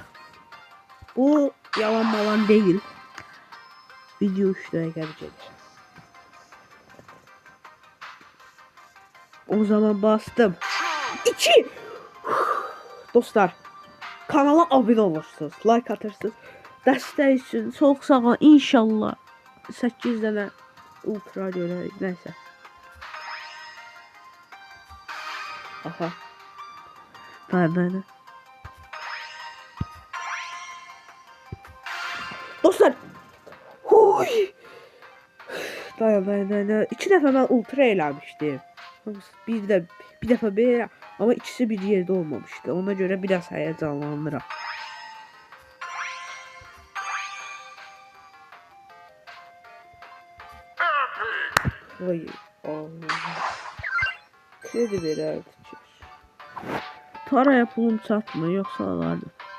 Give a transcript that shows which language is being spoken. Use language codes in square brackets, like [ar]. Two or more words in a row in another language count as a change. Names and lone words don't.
[tr] Bu yalan malan değil. Video 3'te gelecek. O zaman bastım. 2. Dostlar kanala abone olursunuz. [az] Like atırsınız. Dəstək üçün çox sağ ol. İnşallah 8 dənə ultra görək. Nəysə. Aha. Dayan. Dostlar. Huy. Dayan. 2 dəfə mən ultra eləmişdim. Bir dəfə belə ama ikisi bir yerdə olmamışdı. Ona görə biraz həyəcanlanıram. Vay Allah. [tr] Kredi vererdi. Taraya pulum çatmıyor yoksa alardım.